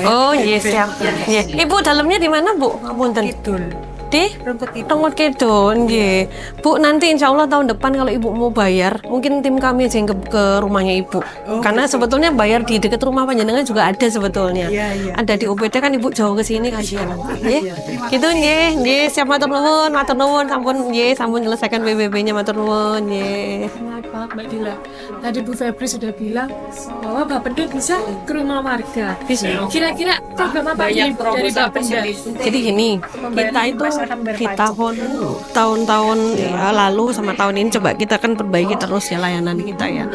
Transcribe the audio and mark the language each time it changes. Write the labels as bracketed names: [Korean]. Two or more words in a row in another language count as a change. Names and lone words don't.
[Indonesian] Oh, iya siap. Iya. Ibu dalamnya di mana Bu? Ngapunten. Di Rungkut Kidul, nggih. Bu, nanti [Arabic] insya Allah [Indonesian] tahun depan kalau Ibu mau bayar, mungkin tim kami aja yang ke rumahnya Ibu. Karena sebetulnya bayar di dekat rumah panjenengan juga ada sebetulnya. Ada di UPT kan Ibu jauh ke sini kasihan. [Javanese] Nggih. Gitu nggih. Nggih, siap matur nuwun, sampun nggih, sampun selesaikan PBB-nya matur nuwun nggih. [Indonesian] Menarik banget Mbak Dila. Tadi Bu Febri sudah bilang bahwa Bapenda bisa ke rumah warga. Kira-kira program apa ini dari Bapenda? Jadi gini, kita itu di tahun-tahun lalu sama tahun ini coba kita kan perbaiki terus ya layanan kita ya.